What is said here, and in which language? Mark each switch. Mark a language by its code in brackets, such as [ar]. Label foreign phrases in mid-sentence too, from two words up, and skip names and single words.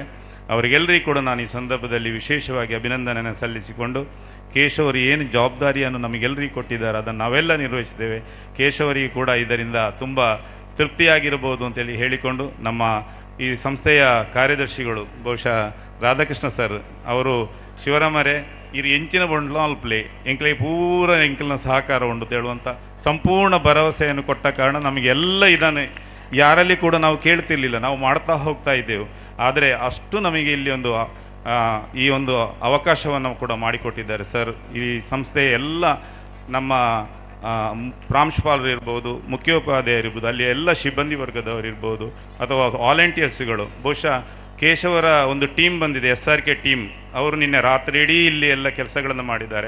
[kn] ಅವರಿಗೆಲ್ಲರಿಗೂ ಕೂಡ ನಾನು ಈ ಸಂದರ್ಭದಲ್ಲಿ ವಿಶೇಷವಾಗಿ ಅಭಿನಂದನೆಯನ್ನು ಸಲ್ಲಿಸಿಕೊಂಡು, ಕೇಶವರು ಏನು ಜವಾಬ್ದಾರಿಯನ್ನು ನಮಗೆಲ್ಲರಿಗೂ ಕೊಟ್ಟಿದ್ದಾರೆ ಅದನ್ನು ನಾವೆಲ್ಲ ನಿರ್ವಹಿಸಿದ್ದೇವೆ. ಕೇಶವರಿಗೆ ಕೂಡ ಇದರಿಂದ ತುಂಬ ತೃಪ್ತಿಯಾಗಿರ್ಬೋದು ಅಂತೇಳಿ ಹೇಳಿಕೊಂಡು, ನಮ್ಮ ಈ ಸಂಸ್ಥೆಯ ಕಾರ್ಯದರ್ಶಿಗಳು ಬಹುಶಃ ರಾಧಾಕೃಷ್ಣ ಸರ್ ಅವರು ಶಿವರಾಮರೇ [tcy] ಇರು ಎಂಚಿನ ಬಂಡ್ಲು ಅಲ್ಪ್ಲೆ ಎಂಕ್ಲೆ ಪೂರ ಎಂಕಲ್ನ ಸಹಕಾರ ಉಂಡು [kn] ಹೇಳುವಂಥ ಸಂಪೂರ್ಣ ಭರವಸೆಯನ್ನು ಕೊಟ್ಟ ಕಾರಣ ನಮಗೆಲ್ಲ ಇದನ್ನು ಯಾರಲ್ಲಿ ಕೂಡ ನಾವು ಕೇಳ್ತಿರ್ಲಿಲ್ಲ, ನಾವು ಮಾಡ್ತಾ ಹೋಗ್ತಾ ಇದ್ದೆವು. ಆದರೆ ಅಷ್ಟು ನಮಗೆ ಇಲ್ಲಿ ಒಂದು ಈ ಒಂದು ಅವಕಾಶವನ್ನು ಕೂಡ ಮಾಡಿಕೊಟ್ಟಿದ್ದಾರೆ ಸರ್. ಈ ಸಂಸ್ಥೆಯ ಎಲ್ಲ ನಮ್ಮ ಪ್ರಾಂಶುಪಾಲರು ಇರ್ಬೋದು, ಮುಖ್ಯೋಪಾಧ್ಯಾಯರು ಇರ್ಬೋದು, ಅಲ್ಲಿ ಎಲ್ಲ ಸಿಬ್ಬಂದಿ ವರ್ಗದವರಿರ್ಬೋದು ಅಥವಾ ವಾಲಂಟಿಯರ್ಸ್ಗಳು, ಬಹುಶಃ ಕೇಶವರ ಒಂದು ಟೀಮ್ ಬಂದಿದೆ, SRK ಟೀಮ್, ಅವರು ನಿನ್ನೆ ರಾತ್ರಿ ಇಡೀ ಇಲ್ಲಿ ಎಲ್ಲ ಕೆಲಸಗಳನ್ನು ಮಾಡಿದ್ದಾರೆ.